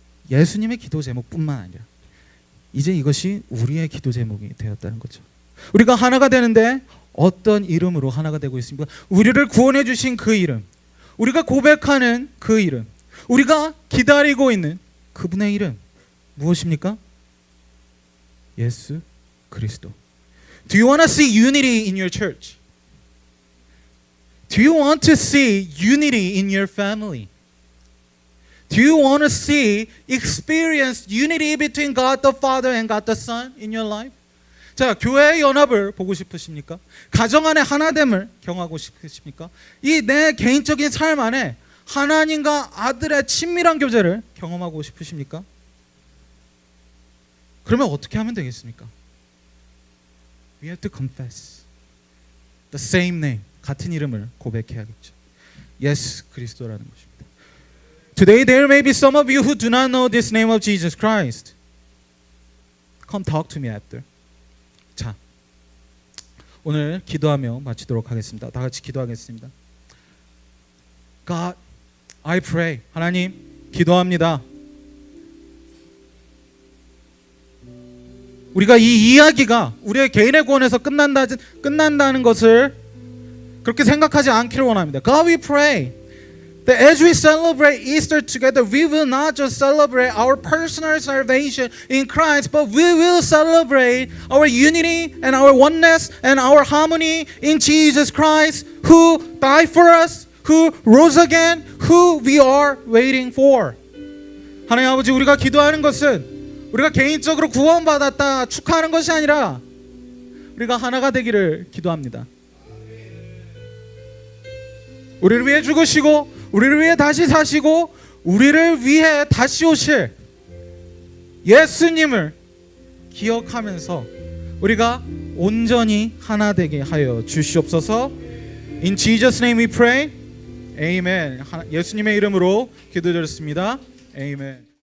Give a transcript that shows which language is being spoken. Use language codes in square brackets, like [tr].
[ko] 예수님의 기도 제목뿐만 아니라 이제 이것이 우리의 기도 제목이 되었다는 거죠. 우리가 하나가 되는데 어떤 이름으로 하나가 되고 있습니까? 우리를 구원해 주신 그 이름, 우리가 고백하는 그 이름, 우리가 기다리고 있는 그분의 이름 무엇입니까? 예수 그리스도. [en] Do you want to see unity in your church? Do you want to see unity in your family? Do you want to experience unity between God the Father and God the Son in your life? [ko] 자, 교회의 연합을 보고 싶으십니까? 가정 안에 하나됨을 경험하고 싶으십니까? 이 내 개인적인 삶 안에 하나님과 아들의 친밀한 교제를 경험하고 싶으십니까? 그러면 어떻게 하면 되겠습니까? [en] We have to confess the same name, [ko] 같은 이름을 고백해야겠죠. 예수 그리스도라는 것입니다. [en] Today there may be some of you who do not know this name of Jesus Christ. Come talk to me after. [ko] 자, 오늘 기도하며 마치도록 하겠습니다. 다 같이 기도하겠습니다. [en] God, I pray. [ko] 하나님, 기도합니다. 우리가 이 이야기가 우리의 개인의 구원에서 끝난다는 것을 그렇게 생각하지 않기를 원합니다. [en] God, we pray that as we celebrate Easter together, we will not just celebrate our personal salvation in Christ, but we will celebrate our unity and our oneness and our harmony in Jesus Christ, who died for us, who rose again, who we are waiting for. [ko] 하나님 아버지, 우리가 기도하는 것은 우리가 개인적으로 구원받았다 축하하는 것이 아니라 우리가 하나가 되기를 기도합니다. 우리를 위해 죽으시고 우리를 위해 다시 사시고 우리를 위해 다시 오실 예수님을 기억하면서 우리가 온전히 하나 되게 하여 주시옵소서. [en] In Jesus' name we pray. Amen. [ko] 예수님의 이름으로 기도드렸습니다. [en] Amen.